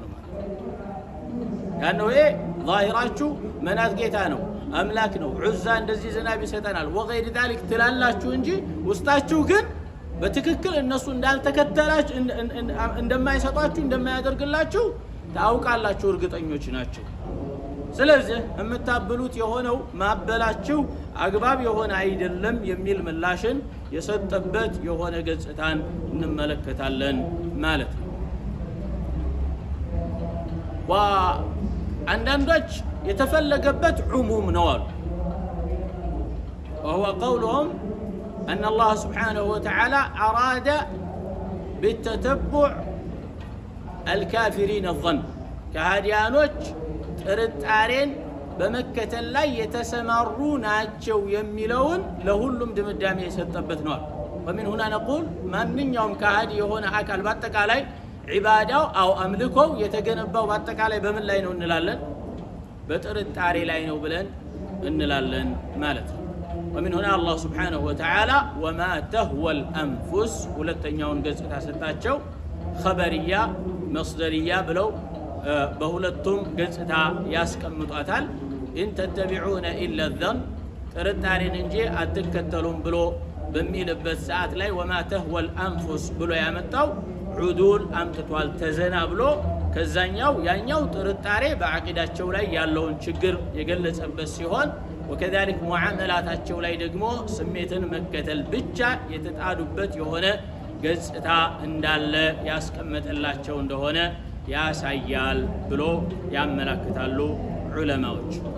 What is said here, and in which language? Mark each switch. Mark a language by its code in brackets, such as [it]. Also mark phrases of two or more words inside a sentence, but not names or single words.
[am] ነው ማለት ያነው ዛሂራችሁ መናት ጌታ ነው አምላክ ነው ዑዛ እንደዚህ ዝናብ ይሰጠናል [ar] وغير ذلك [am] ትላላችሁ እንጂ ውስጣችሁ ግን በትክክል እነሱ እንዳልተከተላችሁ እንደማይሰጧችሁ እንደማያደርግላችሁ ታውቃላችሁ እርግጠኞች ናቸው ስለዚህ የምታበሉት የሆነው ማበላችሁ አግባብ የሆነ አይደለም የሚል ምላሽን የሰጠበት የሆነ ገጽታን እንመለከታለን ማለት ነው አንዳንዶች የተፈለገበት ዑሙም ነው አሉ [ar] وهو قولهم أن الله سبحانه وتعالى أراد بالتتبع الكافرين الظن [am] كهاديانوች ጥርጣሬን በመከተል ላይ የተሰማሩ ናቸው የሚለውን ለሁሉም ድምዳሜ የሰጠበት ነው [ar] ومن هنا نقول [am] ማንኛውም ከሃዲ የሆነ አካል በአጠቃላይ ዒባዳው አው አምልኮው የተገነባው በአጠቃላይ በምን ላይ ነው እንላለን በጥርጣሬ ላይ ነው ብለን እንላለን ማለት ነው [ar] ومن هنا الله سبحانه وتعالى وما تهوى الأنفس [am] ሁለተኛውን ገጽታ ሰጣቸው [ar] خبرية مصدرية [am] ብለው በሁለቱም ገጽታ ያስቀምጧታል [ar] إن تتبعون إلا الظن [am] ጥርጣሬን እንጂ አትከተሉም ብሎ በሚልበት ሰዓት ላይ [ar] وما تهوى الأنفس [am] ብሎ ያመጣው ዑዱል አምጥቷል ተዘና ብሎ ከዛኛው ያኛው ጥርጣሬ በአቂዳቸው ላይ ያለውን ችግር የገለጸበት ሲሆን وكذلك ሙዓመላታቸው ላይ ደግሞ ስሜትን መከተል ብቻ የተጣዱበት የሆነ ገጽታ እንዳለ ያስቀመጠላቸው እንደሆነ ያሳያል ብሎ ያመለክታሉ ዑለማዎች።